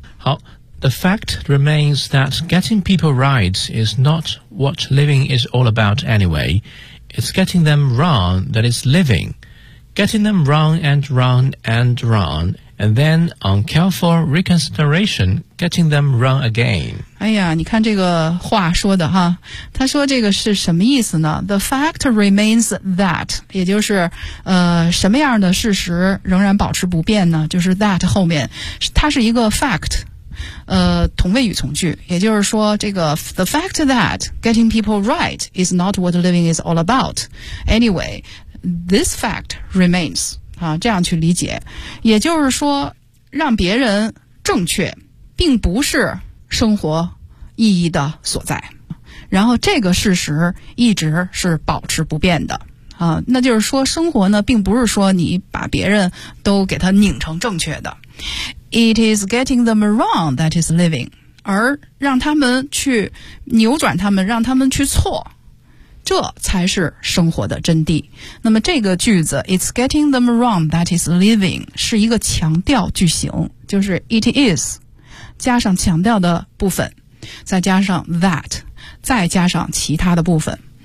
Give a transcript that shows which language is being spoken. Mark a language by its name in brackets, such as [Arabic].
[English] 好， The fact remains that getting people right is not what living is all about anywayIt's getting them wrong that is living. Getting them wrong and wrong and wrong. And then on careful reconsideration, getting them wrong again. [Chinese] 哎呀，你看这个话说的哈，他说这个是什么意思呢？ [English] The fact remains that, [Chinese] 也就是什么样的事实仍然保持不变呢？就是 that 后面，它是一个 fact。同位语从句，也就是说这个 [English] The fact that getting people right is not what living is all about anyway, this fact remains、 [Chinese] 这样去理解，也就是说让别人正确并不是生活意义的所在，然后这个事实一直是保持不变的啊，那就是说生活呢并不是说你把别人都给他拧成正确的。 [English] It is getting them wrong that is living. [Chinese] 而让他们去扭转他们，让他们去错，这才是生活的真谛。那么这个句子 [English] It's getting them wrong that is living [Chinese] 是一个强调句型，就是 It is 加上强调的部分，再加上 that 再加上其他的部分。